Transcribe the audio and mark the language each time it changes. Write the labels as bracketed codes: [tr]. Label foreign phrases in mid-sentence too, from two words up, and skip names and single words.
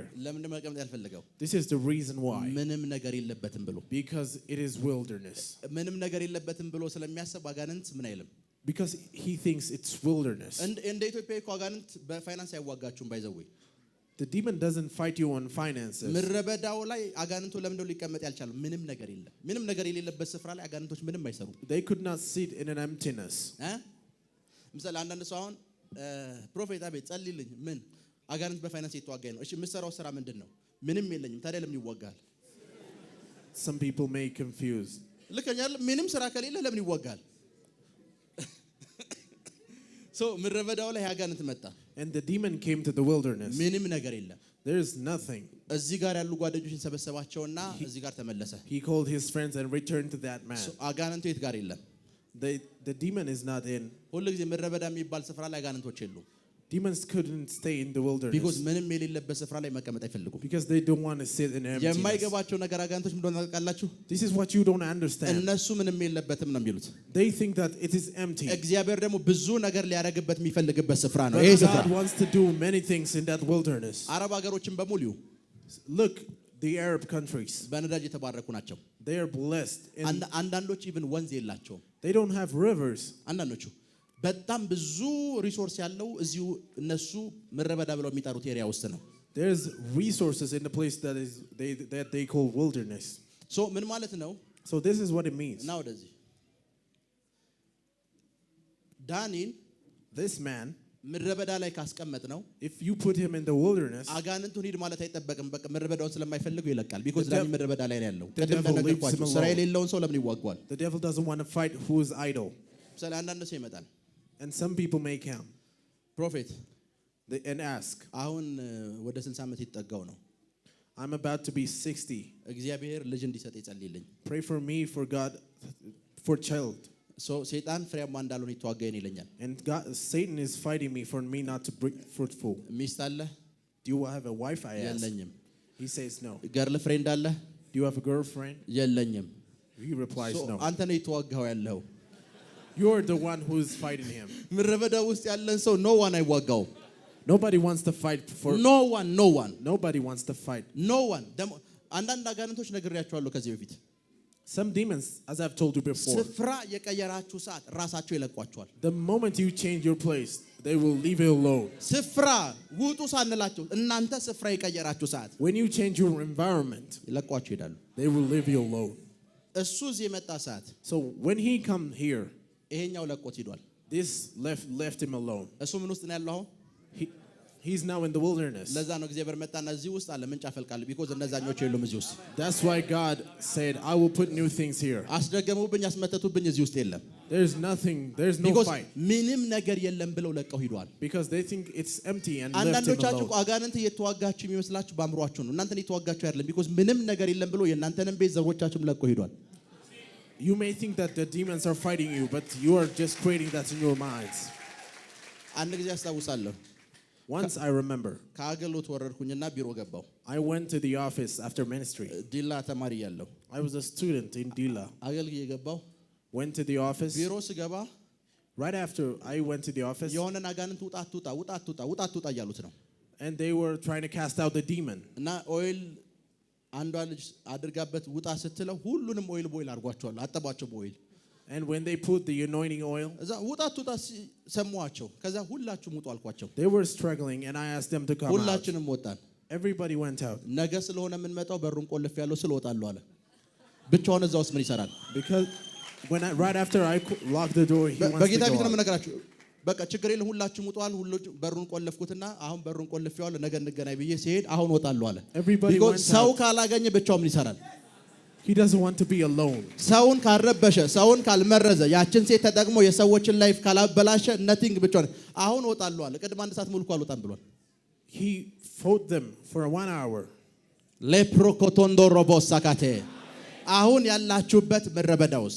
[am] ለምን መቀመጥ ያልፈለገው? [en] This is the reason why. [am] ምንም ነገር የለበትም ብሎ [en] Because it is wilderness. [am] ምንም ነገር የለበትም ብሎ ስለሚያስብ አጋንንት ምን አይልም? [en] Because he thinks it's wilderness. [am] እንደ ኢትዮጵያ እኮ አጋንንት በፋይናንስ አይዋጋችሁም ባይዘው [en] The demon doesn't fight you on finances. [am] ምድረበዳው ላይ አጋንንቱ ለምንድነው ሊቀመጥ ያልቻለው? ምንም ነገር የለም። ምንም ነገር የሌለበት ስፍራ ላይ አጋንንቶች ምንም አይሰሩም። [en] They could not sit in an emptiness. [am] ምሳሌ አንዳንድ ሰው አሁን ፕሮፌት አቤት ጸልይልኝ ምን አጋንንት በፋይናንስ የተዋጋኝ ነው። እሺ የምትሰራው ስራ ምንድነው? ምንም የለኝም። ታዲያ ለምን ይዋጋል? [en] Some people may confuse. [am] ልከኛል ምንም ስራ ከሌለ ለምን ይዋጋል? ምድረበዳው ላይ አጋንንት መጣ። [en] And the demon came to the wilderness. [am] ምንም ነገር የለም። [en] There is nothing. [am] እዚህ ጋር ያሉ ጓደኞችን ሰበሰባቸውና እዚህ ጋር ተመለሰ። [en] He called his friends and returned to that man. [am] አጋንንቱ የት ጋር የለም? [en] The demon is not in. [am] ሁሉ ጊዜ ምድረበዳ የሚባል ስፍራ ላይ አጋንንቶች የሉም። [en] Demons couldn't stay in the wilderness. [am] Because ምንም የሌለበት ስፍራ ላይ መቀመጥ አይፈልጉም። [en] Because they don't want to sit in emptiness. [am] የማይገባቸው ነገር አጋንንቶች ምን እንደሆነ ታውቃላችሁ? [en] This is what you don't understand. [am] እነሱ ምንም የለበትም ነው የሚሉት። [en] They think that it is empty. [am] እግዚአብሔር ደግሞ ብዙ ነገር ሊያደርግበት የሚፈልግበት ስፍራ ነው ይሄ ስፍራ። [en] God wants to do many things in that wilderness. [am] አረብ ሀገሮችን በሙሉ [en] Look, the Arab countries. [am] በነዳጅ የተባረኩ ናቸው። [en] They are blessed. [am] አንዳንዶች ኢቭን ወንዝ የላቸውም። [en] They don't have rivers. [am] አንዳንዶቹ በጣም ብዙ ሪሶርስ ያለው እዚሁ እነሱ ምድረበዳ ብለው የሚጠሩት ኤሪያ ውስጥ ነው። [en] There's resources in the place that they call wilderness. [am] So ምን ማለት ነው? [en] So this is what it means. [am] Now ወደዚህ ዳኒን [en] this man, [am] ምድረበዳ ላይ ካስቀመጥ ነው [en] if you put him in the wilderness, [am] አጋንንቱን ሂድ ማለት አይጠበቅም። በቃ ምድረበዳውን ስለማይፈልገው ይለቃል። because ዳኒ ምድረበዳ ላይ ነው ያለው። [en] the devil leaves him alone. [am] ስራ የሌለውን ሰው ለምን ይዋጋዋል? [en] The devil doesn't want to fight who is idle. [am] ስለ አንዳንድ ሰው ይመጣል [en] And some people may come [am] ፕሮፌት [en] and ask, [am] አሁን ወደ 60 ዓመት ይጠጋው ነው። [en] I'm about to be 60. [am] እግዚአብሔር ልጅ እንዲሰጥ ይጸልይልኝ። [en] Pray for me for God for child. [am] ሰይጣን ፍሬያማ እንዳልሆነ ይተዋጋኝ ይለኛል። [en] And Satan is fighting me for me not to be fruitful. [am] ሚስት አለ? [en] Do you have a wife? I ask. [am] የለኝም። [en] He says no. girl friend [am] አለ? [en] Do you have a girlfriend? [am] የለኝም። [en] He replies no. [am] አንተ ነው ይተዋጋው ያለው። [en] You're the one who is fighting him. [am] ምድረበዳ ውስጥ ያለን ሰው [en] no one [am] አይዋጋው። [en] Nobody wants to fight for no one. Nobody wants to fight. No one. [am] አንዳንድ አጋንንቶች ነግሬያቸዋለሁ ከዚህ በፊት። [en] Some demons, as I've told you before, [am] ስፍራ የቀየራችሁ ሰዓት ራሳቸው ይለቋቸዋል። [en] the moment you change your place, they will leave you alone. [am] ስፍራ ውጡ ሳንላቸው እናንተ ስፍራ የቀየራችሁ ሰዓት [en] When you change your environment, [am] ይለቋችሁ ይሄዳሉ። [en] they will leave you alone. [am] እሱ እዚህ የመጣ ሰዓት [en] So when he come here, [am] ይሄኛው ለቆት ሄዷል። [en] this left him alone. [am] እሱ ምን ውስጥ ነው ያለው አሁን? [en] He's now in the wilderness. [am] ለዛ ነው እግዚአብሔር መጣና እዚህ ውስጥ አለ ምንጭ አፈልቃለሁ because እነዛኞቹ የሉም እዚህ ውስጥ። [en] That's why God said, I will put new things here. [am] አስደገሙብኝ አስመተቱብኝ እዚህ ውስጥ የለም። [en] There's nothing, there's no fight. [am] ምንም ነገር የለም ብለው ለቀው ሄዷል። [en] Because they think it's empty and left him [am] አንዳንዶቻችሁ [en] alone. [am] አጋንንት እየተዋጋችሁ የሚመስላችሁ በአእምሯችሁ ነው። እናንተን እየተዋጋችሁ አይደለም because ምንም ነገር የለም ብሎ የእናንተንም ቤት ዘሮቻችሁም ለቀው ሄዷል። [en] You may think that the demons are fighting you, but you are just creating that in your minds. [am] አንድ ጊዜ አስታውሳለሁ። [en] Once I remember, [am] ከአገልግሎት ወረድኩኝና ቢሮ ገባሁ። [en] I went to the office after ministry. [am] ዲላ ተማሪ ያለሁ [en] I was a student in Dila. [am] አገልግዬ ገባሁ። [en] Went to the office. [am] ቢሮ ስገባ [en] Right after I went to the office, [am] የሆነን አጋንንት ውጣ አትውጣ እያሉት ነው። [en] and they were trying to cast out the demon. [am] እና ኦይል አንዷ ልጅ አድርጋበት ውጣ ስትለው ሁሉንም [en] oil boil [am] አድርጓቸዋል። አጠባቸው በኦይል [en] And when they put the anointing oil, [am] እዛ ውጣ ሰሟቸው። ከዛ ሁላችሁም ውጡ አልኳቸው። [en] they were struggling and I asked them to come out. [am] ሁላችንም ወጣን። [en] Everybody went out. [am] ነገ ስለሆነ የምንመጣው በሩን ቆልፍ ያለው ስለወጣሉ አለ። ብቻውን እዛ ውስጥ ምን ይሰራል? [en] Because right after I locked the door, he wants [am] በጌታ [en] to [am] ፊት [en] go [am] ነው [en] out. [am] የምነግራችሁ። በቃ ችግር የለም ሁላችሁም ውጣል። በሩን ቆልፍኩትና አሁን በሩን ቆልፌዋለሁ ነገ እንገናኝ ብዬ ሲሄድ አሁን ወጣሉ አለ። [en] Everybody went out. [am] ሰው ካላገኘ ብቻውን ምን ይሰራል? [en] He doesn't want to be alone. [am] ሰውን ካልረበሸ ሰውን ካልመረዘ ያችን ሴት ተጠቅሞ የሰዎችን ላይፍ ካላበላሸ ነቲንግ ብቻውን አሁን ወጣሉ አለ። ቅድም አንድ ሰዓት ሙሉ እኮ አልወጣም ብሏል። [en] He fought them for 1 hour. [am] ለፕሮኮቶንዶ ሮቦሳካቴ አሁን ያላችሁበት ምድረበዳ ውስጥ